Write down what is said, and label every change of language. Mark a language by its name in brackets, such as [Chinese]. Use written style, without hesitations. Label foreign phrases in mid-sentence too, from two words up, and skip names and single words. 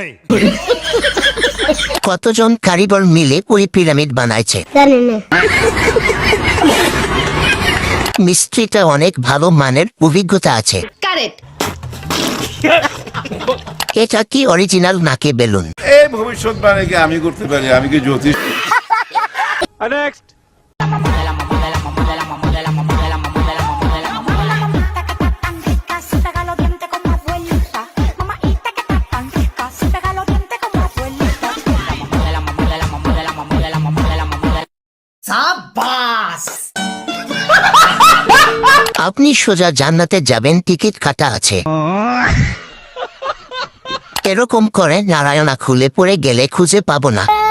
[Bangla] কতজন কারিগর মিলে ওই পিরামিড বানাইছে? জানি না। মিস্ত্রিটা অনেক ভালো মানের অভিজ্ঞতা আছে। কারেক্ট। এটা কি অরিজিনাল নাকি বেলুন? এই ভবিষ্যৎবাণীকে আমি করতে পারি, আমি কি জ্যোতিষ? [Spanish] Pega los dientes como abuelita. Mamaita que está tan rica. Se pega los dientes como abuelita. [Bangla] আপনি সোজা জান্নাতে যাবেন, টিকিট কাটা আছে। এরকম করে নারায়ণা খুলে পড়ে গেলে খুঁজে পাবো না।